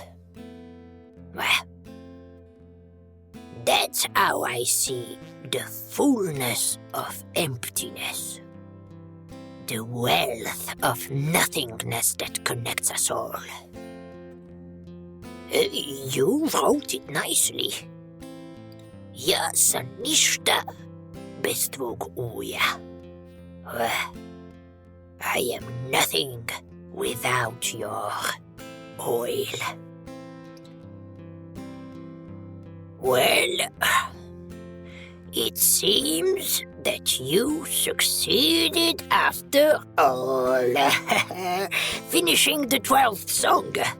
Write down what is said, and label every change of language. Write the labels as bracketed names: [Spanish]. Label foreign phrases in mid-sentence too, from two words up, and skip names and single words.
[English] That's how I see the fullness of emptiness. The wealth of nothingness that connects us all. You wrote it nicely. [Serbian] Ja sam ništa bez tvog uja. [English] I am nothing without your oil. Well, it seems that you succeeded after all, finishing the 12th song.